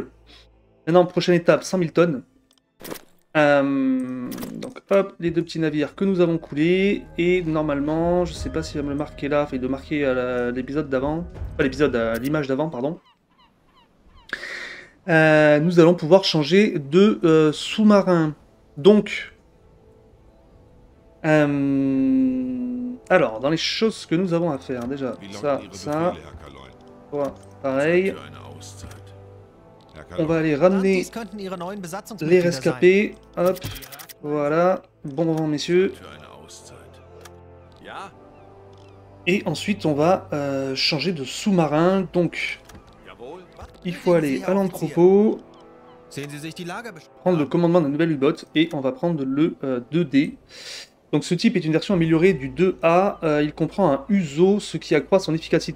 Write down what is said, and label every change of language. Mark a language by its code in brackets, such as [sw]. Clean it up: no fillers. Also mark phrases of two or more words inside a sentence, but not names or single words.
[fr] Maintenant, prochaine étape, 100 000 tonnes. Donc hop, les 2 petits navires que nous avons coulés, et normalement, je sais pas s'il va me le marquer là, il de marquer à l'épisode d'avant, pas l'épisode, à l'image d'avant, pardon. Nous allons pouvoir changer de sous-marin. Donc, alors, dans les choses que nous avons à faire, déjà, [de] Wie [fr] ça, [de] lauten Ihre [fr] ça, [de] Befehle, Herr Kaloin? [fr] toi, pareil. [de] Für eine Auszeit. Herr [fr] On [de] Kaloin, [fr] va aller ramener [de] Dies könnten Ihre neuen [fr] les [de] Besatzungsmitglieder sein. [fr] rescapés, hop, voilà, bon vent messieurs. [de] für eine Auszeit. Ja, [fr] Et ensuite, on va changer de sous-marin. Donc, [de] jawohl. [fr] il faut aller à l'entrepôt, [de] Sehen Sie sich die Lage [fr] prendre le commandement d'un nouvel U-Boat, et on va prendre le 2D. Donc, ce type est une version améliorée du 2A. Il comprend un Uso, ce qui accroît son efficacité.